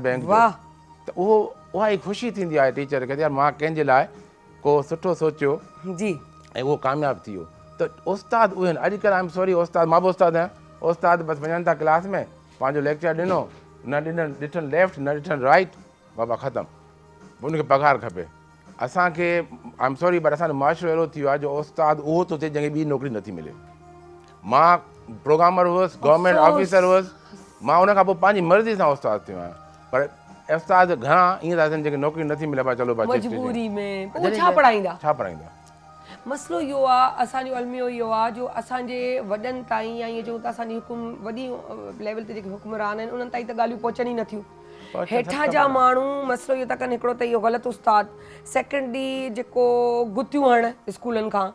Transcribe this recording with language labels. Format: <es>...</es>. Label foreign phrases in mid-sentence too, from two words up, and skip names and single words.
<sd>बैंक जो त उहा ई ख़ुशी थींदी आहे टीचर खे यार मां कंहिंजे लाइ को सुठो सोचियो जी ऐं उहो कामयाबु थी वियो त उस्ताद उहे आहिनि अॼुकल्ह</sd> <en>I am sorry</en> <sd>उस्ताद मां बि उस्ताद आहियां उस्ताद बसि वञनि था क्लास में पंहिंजो लेक्चर ॾिनो न ॾिठनि लेफ्ट न ॾिठनि राइट बाबा ख़तमु उनखे पघार खपे असांखे</sd> <en>I am sorry but</en> <sd>असांजो मुआशिरो अहिड़ो थी वियो आहे जो उस्ताद उहो थो थिए जंहिंखे ॿी नौकिरी नथी मिले मां प्रोग्रामर हुउसि</sd> <en>government officer</en> <sd>हुउसि मां उनखां पोइ पंहिंजी मर्ज़ी सां उस्ताद थियो आहियां पर उस्ताद घणा ईअं था थियनि जेके नौकिरी नथी मिले पिया चलो बच्चे मजबूरी में पोइ छा पढ़ाईंदा? छा पढ़ाईंदा? मसइलो इहो आहे, असांजो अलमियो इहो आहे जो असांजे वॾनि ताईं या ईअं चऊं त असांजी वॾी लेवल ते जेके हुकुमरान आहिनि उन्हनि ताईं त ॻाल्हियूं पहुचनि ई नथियूं। हेठां जा माण्हू मसइलो इहो था कनि, हिकिड़ो त इहो ग़लति उस्ताद, सेकेंडली जेको गुतियूं हण स्कूलनि खां।</sd>